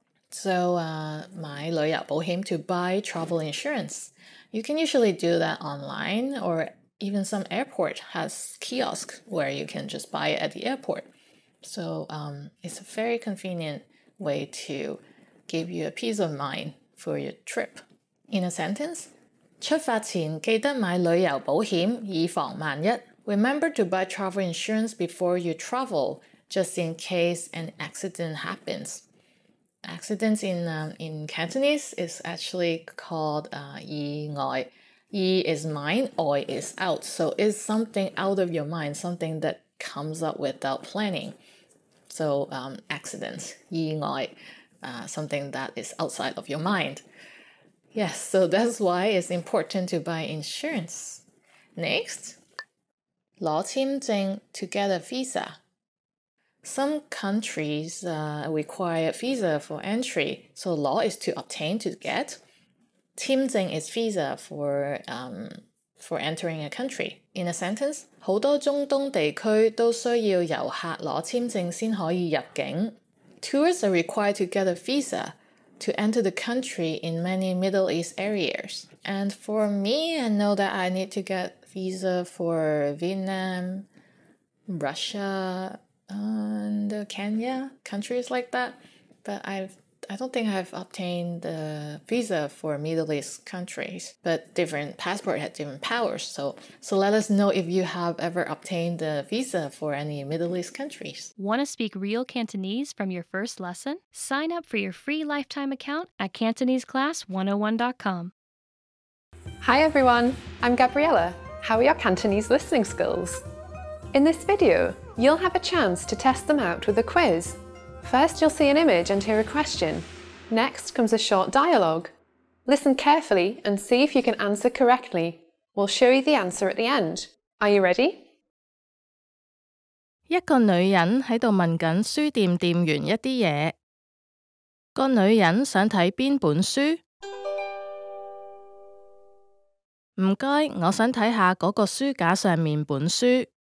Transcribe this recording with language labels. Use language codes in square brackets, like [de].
[en] So 買旅遊保險 to buy travel insurance. You can usually do that online, or even some airport has kiosks where you can just buy it at the airport. So it's a very convenient way to give you a peace of mind for your trip. In a sentence, [zh] 出發前記得買旅遊保險以防萬一. [en] Remember to buy travel insurance before you travel, just in case an accident happens. Accidents in Cantonese is actually called 意外. Yi is mind, oi is out. So it's something out of your mind, something that comes up without planning. So accidents, 意外, something that is outside of your mind. Yes, so that's why it's important to buy insurance. Next, 攞簽證 to get a visa. Some countries require visa for entry, so 攞 is to obtain, to get. 簽證 is visa for entering a country. In a sentence, [zh] 好多中東地區都需要遊客攞簽證先可以入境. [en] Tourists are required to get a visa to enter the country in many Middle East areas. And for me, I know that I need to get visa for Vietnam, Russia, and Kenya, countries like that. But I don't think I've obtained the visa for Middle East countries. But different passports have different powers. So let us know if you have ever obtained the visa for any Middle East countries. Want to speak real Cantonese from your first lesson? Sign up for your free lifetime account at CantoneseClass101.com. Hi everyone, I'm Gabriella. How are your Cantonese listening skills? In this video, you'll have a chance to test them out with a quiz. First, you'll see an image and hear a question. Next comes a short dialogue. Listen carefully and see if you can answer correctly. We'll show you the answer at the end. Are you ready? [zh] 一個女人喺度問緊書店店員一啲嘢。個女人想睇邊本書？唔該，我想睇下嗰個書架上面本書。